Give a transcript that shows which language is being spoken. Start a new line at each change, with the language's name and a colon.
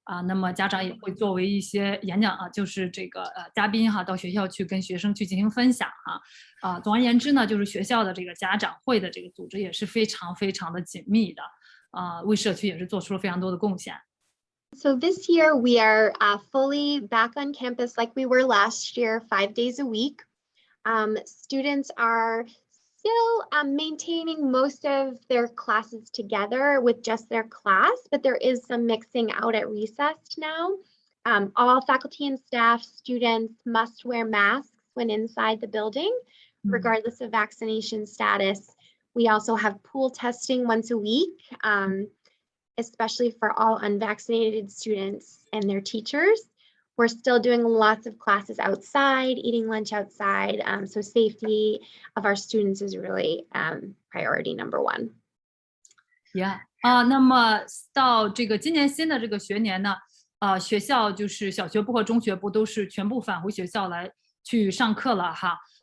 Chinese: 那么家长也会作为一些演讲就是这个嘉宾哈，到学校去跟学生去进行分享哈。总而言之呢，就是学校的这个家长会的这个组织也是非常的紧密的，为社区也是做出了非常多的贡献。
English: So this year we are fully back on campus like we were last year, 5 days a week. Students are still maintaining most of their classes together with just their class, but there is some mixing out at recess now. All faculty and staff, students must wear masks when inside the building, regardless of vaccination status. We also have pool testing once a week, especially for all unvaccinated students and their teachers. We're still doing lots of classes outside, eating lunch outside. So safety of our students is really priority number one. Yeah.
Chinese: 那么到这个今年新的这个学年呢，学校就是小学部和中学部都是全部返回学校来去上课了哈。